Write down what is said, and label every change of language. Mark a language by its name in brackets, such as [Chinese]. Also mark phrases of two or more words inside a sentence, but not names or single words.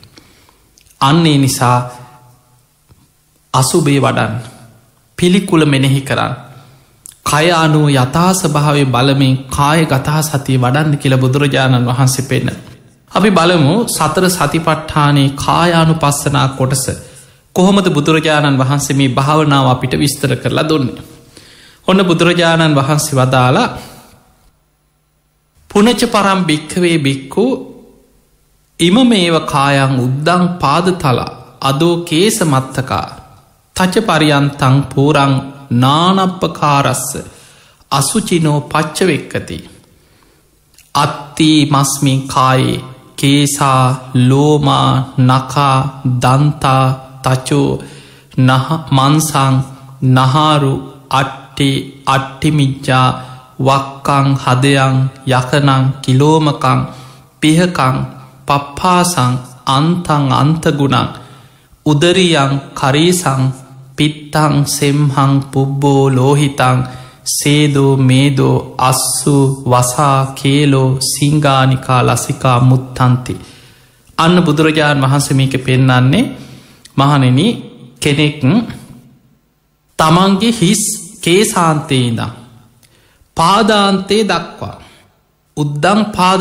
[Sinhala] අන්නේ නිසා අසුභය වඩන්න පිළිකුල මෙනෙහි කරන්න කය අනුව යථා ස්වභාවය බලමින් කාය ගතා සතිය වඩන්න කියලා බුදුරජාණන් වහන්සේ පෙන්නන. අපි බලමු සතර සතිපට්ඨානයේ කායානුපස්සනා කොටස කොහොමද බුදුරජාණන් වහන්සේ මේ භාවනාව අපිට විස්තර කරලා දුන්නේ. ඔන්න බුදුරජාණන් වහන්සේ වදාලා [Pali] පුනච පරම් භික්ඛවේ භික්ඛු ඉමමේව කායං උද්දං පාදතලා අදෝ කේස මත්තකා තච පරියන්තං පූරං නානප්පකාරස්ස අසුචිනෝ පච්චවෙක්කති අත්ති මස්මින් කායේ කේසා ලෝමා නකා දන්තා තචෝ මන්සං නහාරු අට්ටි අට්ටිමිච්චා වක්කං හදයන් යකනං කිලෝමකං පිහකං පප්පාසං අන්තං අන්තගුණං උදරියං කරීසං පිත්තං සෙම්හං පුබ්බෝ ලෝහිතං සේදෝ මේදෝ අස්සු වසා කේලෝ සිංගානිකා ලසිකා මුත්තන්ති. [Sinhala] අන්න බුදුරජාණන් වහන්සේ මේක පෙන්නන්නේ මහණෙනි කෙනෙක් තමන්ගේ හිස් කේසාන්තයේ ඉඳන් පාදාන්තයේ දක්වා [Pali] උද්දම් පාද